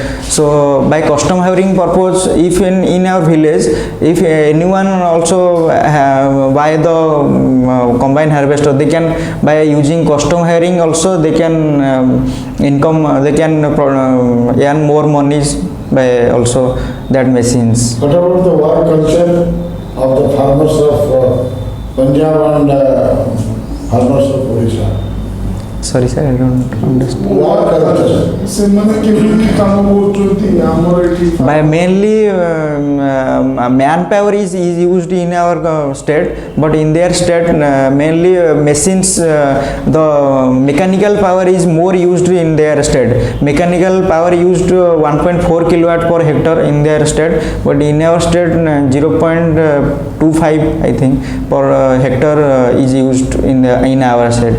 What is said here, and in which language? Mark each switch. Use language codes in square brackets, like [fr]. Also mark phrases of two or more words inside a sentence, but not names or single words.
[en] So by custom hiring purpose, if in our village, if anyone also buy the combine harvester, they can, by using custom hiring also, they can they can earn more monies by also that machines. What about the work culture of the farmers of Punjab and farmers of Odisha? Sorry sir, I don't understand. What culture? [or] ସେମାନେ କେମିତି କାମ କରୁଛନ୍ତି ଆମର ଏଠି? [en] By mainly manpower is used in our state, but in their state mainly machines, the mechanical power is more used in their state. Mechanical power used 1.4 kilowatt per hectare in their state, but in our state 0.25 I think per hectare is used in our state.